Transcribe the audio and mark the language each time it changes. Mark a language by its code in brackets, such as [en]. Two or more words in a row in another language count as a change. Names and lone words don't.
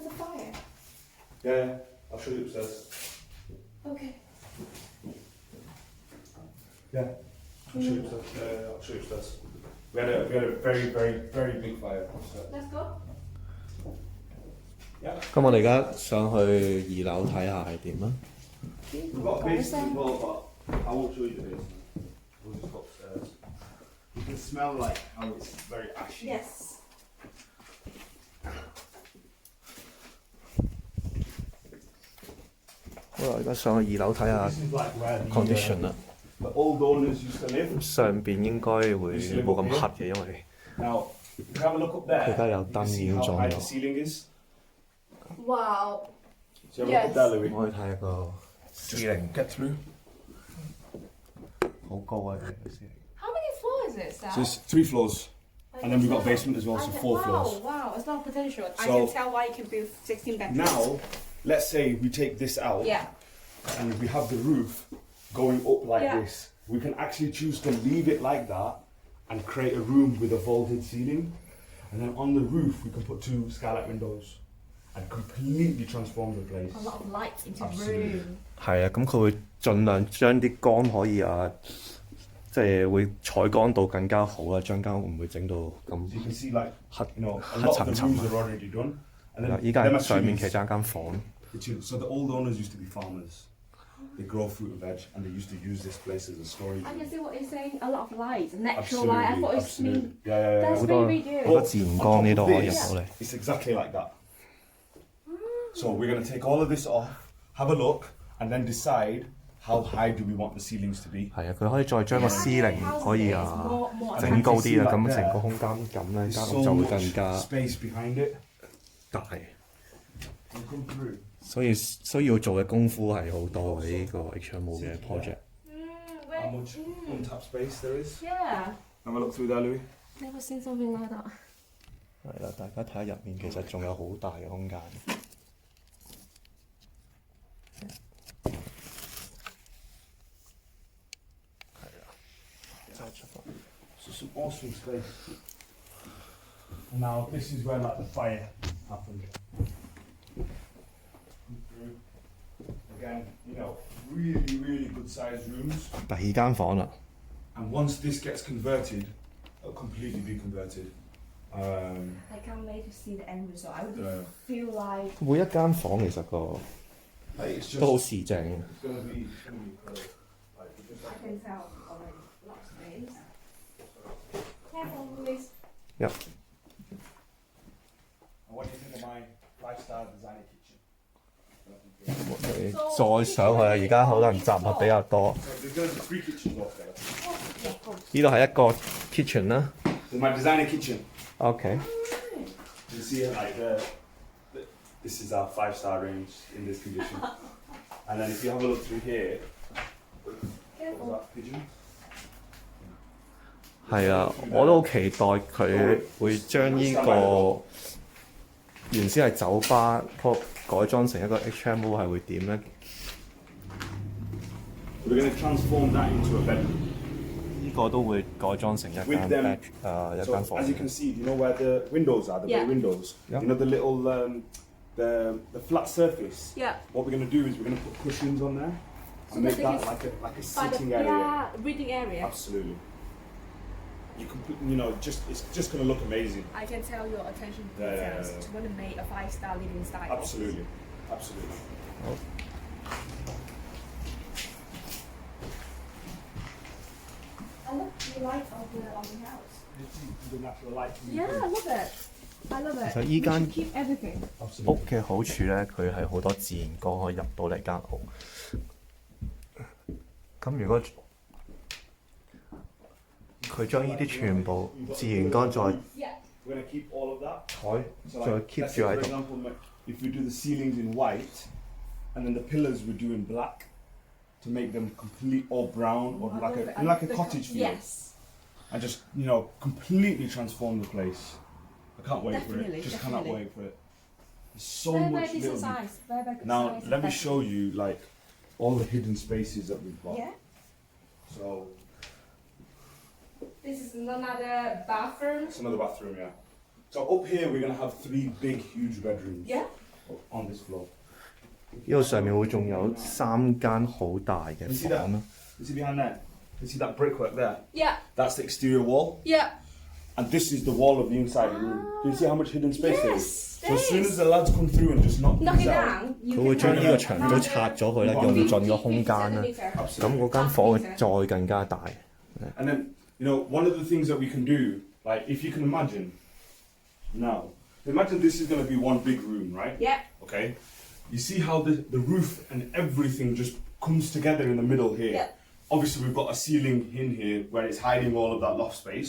[en] There's a fire. Yeah, I'll show you upstairs. Okay. Yeah, I'll show you upstairs. I'll show you upstairs. We had a very, very, very big fire upstairs. Let's go. Yeah. [yue] 咁我哋而家上去2樓睇下係點啊？ [en] We've got a basement as well, but I won't show you the basement. We'll just go upstairs. You can smell like how it's very ashy. Yes. [yue] 好啦，而家上去2樓睇下 [en] This is like where [yue] condition 啦。 [en] the old owners used to live. [yue] 上邊應該會冇咁黑嘅，因為 [en] Now, if you have a look up there, [yue] 佢而家有 [en] you [yue] 燈 [en] can [yue] 已 [en] see [yue] 經 [en] how [yue] 裝 [en] high the [yue] 咗。 [en] ceiling is. Wow. So you have a look up there, Louis. [yue] 我可以睇下個 ceiling [en] Get through. [yue] 好高啊！佢個 ceiling。 [en] How many floors is it, Sam? So it's 3 floors. And then we've got a basement as well, so 4 floors. Wow, it's not potential. I So- can tell why you can build 16 bedrooms. Now, let's say we take this out Yeah. and we have the roof going up like Yeah. this. We can actually choose to leave it like that and create a room with a vaulted ceiling. And then on the roof, we can put 2 skylight windows and completely transform the place. A lot of light into the Absolutely. room. [yue] 係啊，咁佢會盡量將啲光可以即係會採光度更加好啊，將間屋唔會整到咁 [en] So you can see, like, [yue] 黑 [en] you know, a [yue] 黑 [en] lot of [yue] 沉 [en] the [yue] 沉 [en] rooms [yue] 啊。 [en] are already done. And then [yue] 依家 [en] them [yue] 上面 [en] actually- [yue] 其實有間房， [en] So the old owners used to be farmers. They grow fruit and veg, and they used to use this place as a storage I room. can see what you're saying. A lot of light, natural Absolutely, light. I thought it's absolutely. mean. Yeah, yeah, yeah. That's [yue] 好多 [en] really [yue] 好 [en] good. [yue] 多自然光呢度可以入到嚟。 [en] It's exactly like that. So we're going to take all of this off, have a look, and then decide how high do we want the ceilings to be. [yue] 係啊，佢可以再將個 ceiling 可以整高啲啊，咁成個空間咁咧 [en] There's [yue] 間屋 [en] so [yue] 就會 [en] much [yue] 更加 [en] space behind it. [yue] 大。 [en] We'll come through. [yue] 所以需要做嘅功夫係好多嘅呢個 HMO 嘅 project。 [en] How much untapped space there is. Yeah. Have a look through there, Louis. Never seen something like that. [yue] 係啦，大家睇下入面其實仲有好大嘅空間。係啦，再出發。 [en] So some awesome space. And now this is where like the fire happened. Come through. Again, you know, really, really good sized rooms. [yue] 第二間房啦， [en] And once this gets converted, it'll completely be converted. I can't wait to see the end result. I would Yeah. feel like [yue] 每一間房其實個 [en] Like, it's just [yue] 都好市正。 [en] it's gonna be incredible. Like, we just I have can tell already. Lots of space. Careful, please. Yep. And what do you think of my 5-star designer kitchen? [yue] 再上去啊！而家可能雜物比較多。 [en] So there's gonna be 3 kitchens off there. [yue] 呢度係一個 kitchen 啦。 [en] There's my designer kitchen. OK。 You see it like this is our 5-star range in this condition. And then if you have a look through here, what was that pigeon? [yue] 係啊，我都好期待佢會將呢個原先係酒吧改裝成一個 HMO 係會點咧？ [en] We're going to transform that into a bedroom. [yue] 呢個都會改裝成一間 [en] With them, [yue] 一 [en] So [yue] 間房 [en] as。you can see, you know where the windows are, the Yeah. bay windows. Yeah. You know the little the flat surface. Yeah. What we're going to do is we're going to put cushions on there So and make that that they like a By the sitting area. reading area. Absolutely. You can put, you know, it's just going to look amazing. I can tell your attention to Yeah, yeah, details. yeah. To want to make a 5-star living style. Absolutely, absolutely. I love the light of the house. The natural light. from the Yeah, I room. love it. I love it. So We you can- should keep everything. [yue] 屋嘅好處咧，佢係好多自然光可以入到嚟間屋。咁如果佢將呢啲全部自然光再 [en] Yeah. we're going to keep all of that. [yue] 台 [en] So [yue] 再 [en] like, [yue] keep [en] let's [yue] 住 [en] say, [yue] 喺 [en] for [yue] 度。 [en] example, if we do the ceilings in white, and then the pillars we do in black, to make them complete or brown or like a cottage feel, Yes. and just completely transform the place. I can't wait for it. Just cannot wait for it. There's so much little. Size. Now let me show you like all the hidden spaces that we've got. Yeah. So This is another bathroom. it's another bathroom, yeah. So up here we're gonna have 3 big, huge bedrooms. Yeah. On this floor. [yue] 呢度上面會仲有3間好大嘅 [en] You see that? [yue] 房啦。 [en] You see behind there? You see that brickwork there? Yeah. That's the exterior wall, Yeah. and this is the wall of the inside room. Do you see how much hidden space there is? Yes. So as soon as the lads come through and just knock Knock these it out, down. You [yue] 佢會 [en] can [yue] 將 [en] have [yue] 呢個 [en] a [yue] 牆都拆咗佢啦，用盡個空間啦。咁嗰間房會再更加大。 [en] and then one of the things that we can do, like if you can imagine, now imagine this is going to be one big room, right? Yeah. Okay. You see how the roof and everything just comes together in the middle here. Yeah. Obviously, we've got a ceiling in here where it's hiding all of that loft space.